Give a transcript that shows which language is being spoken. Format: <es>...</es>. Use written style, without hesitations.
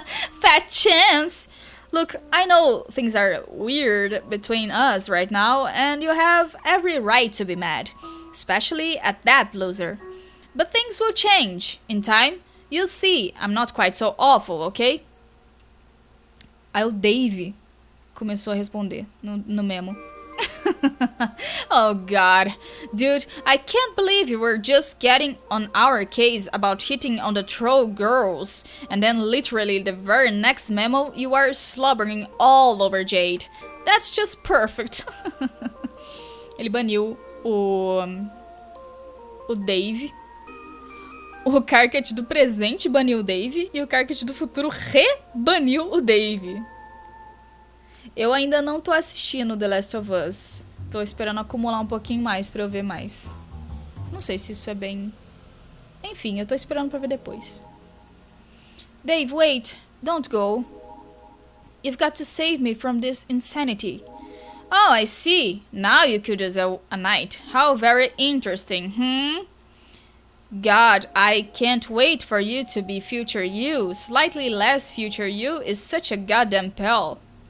<en>Fat chance! Look, I know things are weird between us right now, and you have every right to be mad. Especially at that loser. But things will change. In time, you'll see I'm not quite so awful, okay?</en> <pt>Aí o Dave começou a responder no memo.</pt> <en>Oh god. Dude, I can't believe you were just getting on our case about hitting on the troll girls. And then literally the very next memo you are slobbering all over Jade. That's just perfect.</en> <pt>Ele baniu o Dave. O Carcat do presente baniu o Dave e o Carcat do futuro rebaniu o Dave. Eu ainda não tô assistindo The Last of Us. Tô esperando acumular um pouquinho mais pra eu ver mais. Não sei se isso é bem... Enfim, eu tô esperando pra ver depois.</pt> <en>Dave, wait. Don't go. You've got to save me from this insanity. Oh, I see. Now you could as a knight. How very interesting, God, I can't wait for you to be future you. Slightly less future you is such a goddamn pal.</en>